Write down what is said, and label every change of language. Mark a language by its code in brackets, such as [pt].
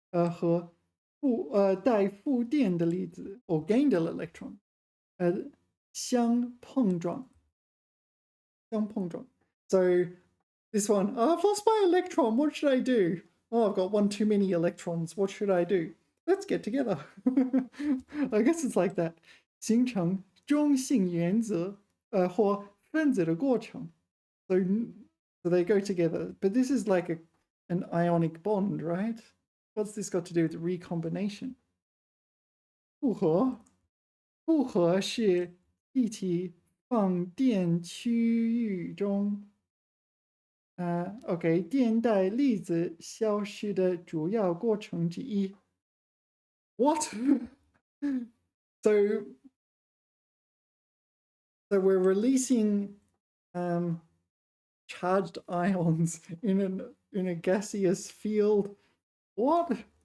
[zh] 和带负电的粒子 [en] or gained an electron. [zh] 相碰撞. [en] So this one, oh, I've lost my electron. What should I do? Oh, I've got one too many electrons. What should I do? Let's get together. I guess it's like that. [zh] 形成中性原子或分子的过程. [en] So they go together. But this is like an ionic bond, right? What's this got to do with recombination? [zh] 复合. 复合是气体放电区域中OK 电带粒子消失的主要过程之一. [en] What? So we're releasing charged ions in a gaseous field. What?